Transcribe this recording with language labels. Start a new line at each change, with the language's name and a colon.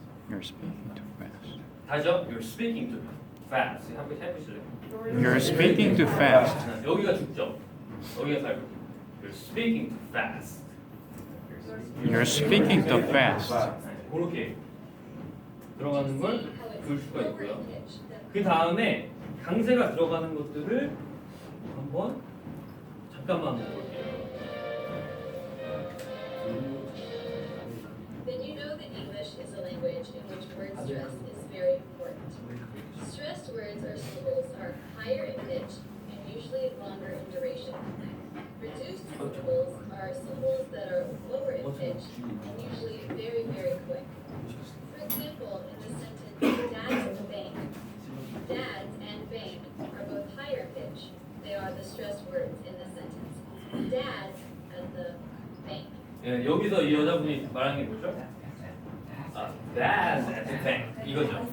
English: You're speaking too fast.
Korean: 다죠?
English: You're speaking too fast.
Korean: 한번 해보실래요?
English: You're speaking too fast.
Korean: 네, 여기가 죽죠. 여기가 살고.
English: You're speaking too fast. You're speaking too fast.
Korean: 네, 그렇게 들어가는 걸
English: See how it's
Korean: 볼 수가
English: lower
Korean: 있고요.
English: in pitch than
Korean: 그 다음에 강세가 들어가는 것들을 한번 잠깐만 볼게요.
English: Then you know that English is a language in which word stress is very important. Stressed words or syllables are higher in pitch and usually longer in duration. Reduced syllables are syllables that are lower in pitch and usually very, very quick. For example, in the sentence, "Dad's at the bank," dads and bank are both higher pitch. They are the stressed words in the sentence. Dads at the bank.
Korean: 예, 여기서 이 여자분이 말하는 게 뭐죠?
English: 아, that's at the bank
Korean: 이거죠.